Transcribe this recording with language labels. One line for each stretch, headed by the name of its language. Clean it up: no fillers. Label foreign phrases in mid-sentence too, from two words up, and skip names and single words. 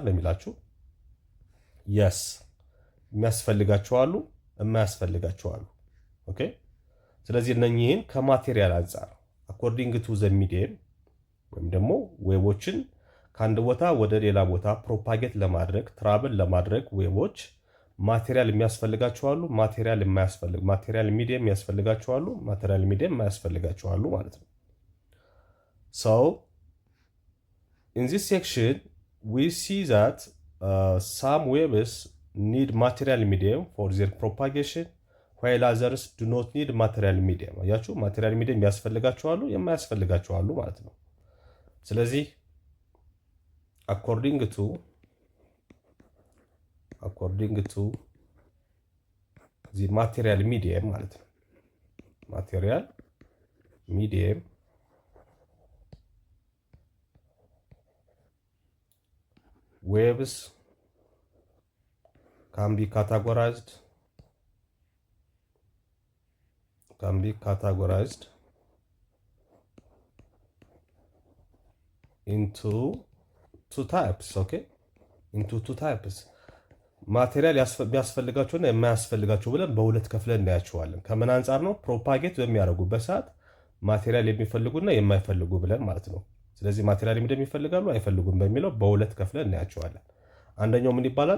Amharic: ለሚላችሁ፣ የስ የሚያስፈልጋቸው አሉ፣ የማያስፈልጋቸው አሉ። ኦኬ። ስለዚህ እነኚህን ከማቴሪያል አንጻር
English: according to the medium
Amharic: ወይም ደግሞ ዌቦችን ከአንድ ቦታ ወደ ሌላ ቦታ ፕሮፓጌት ለማድረግ ትራብል ለማድረግ ዌቦች ማቴሪያል የሚያስፈልጋቸው አሉ፣
English: material medium
Amharic: የሚያስፈልጋቸው አሉ፣
English: material medium
Amharic: የማያስፈልጋቸው አሉ ማለት ነው።
English: in this section we see that some waves need material medium for their propagation while others do not need material medium።
Amharic: አያችሁ ማቴሪያል ሚዲየም ያስፈልጋቸው አሉ የማያስፈልጋቸው አሉ ማለት ነው። ስለዚህ
English: according to the material medium
Amharic: ማለት ነው
English: material medium waves can be categorized into two types. Okay, into two types
Amharic: ማቴሪያል የሚያስፈልጋቸውና የማያስፈልጋቸው ብለን በሁለት ከፍለን እናያቸዋለን። ከምን አንጻር ነው? ፕሮፓጌት በሚያደርጉበት ሰዓት ማቴሪያል የሚፈልጉና የማይፈልጉ ብለን ማለት ነው። ስለዚህ ማቴሪያል እንደሚፈልጋሉ አይፈልጉም በሚለው በሁለት ከፍለን እናያቸዋለን። አንደኛው ምን ይባላል?